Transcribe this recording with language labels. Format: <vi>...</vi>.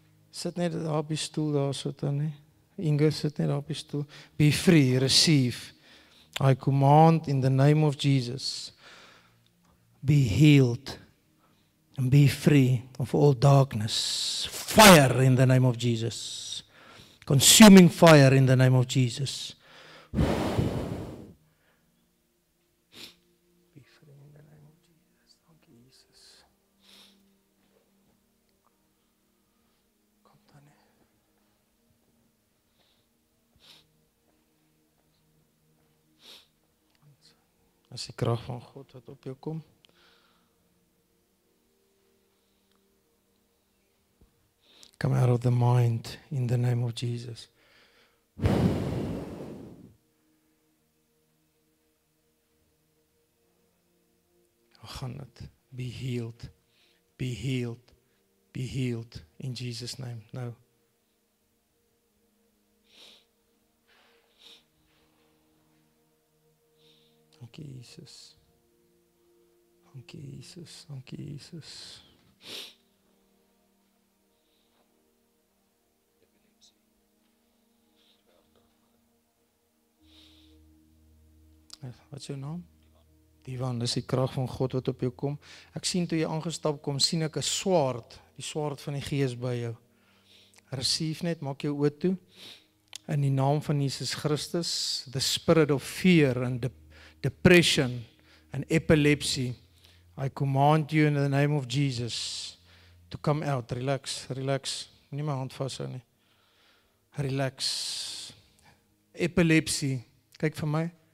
<af>Sit net daar op die stoel daar so dan nie. Inge sit net daar op die stoel.</af> <en>Be free. Receive. I command in the name of Jesus, be healed and be free of all darkness. Fire in the name of Jesus. Consuming fire in the name of Jesus. Be free in the name of Jesus.</en> <af>Dankie Jesus. Kom dan nie. As die krag van God wat op jou kom.</af> <en>Come out of the mind in the name of Jesus.</en> <af>Gaan dit.</af> <en>Be healed. Be healed. Be healed in Jesus' name.</en> <af>Nou. Dankie Jesus. Dankie Jesus. Dankie Jesus. Wat is jou naam? Divan, dis die krag van God wat op jou kom. Ek sien toe jy aangestap kom, sien ek 'n swaard, die swaard van die Gees by jou. Receive net, maak jou oë toe. In die naam van Jesus Christus,</af> <en>the spirit of fear and depression and epilepsy, I command you in the name of Jesus to come out. Relax, relax.</en> <af>Nie my hand vashou nie. Relax. Epilepsy. Kyk vir my.</af>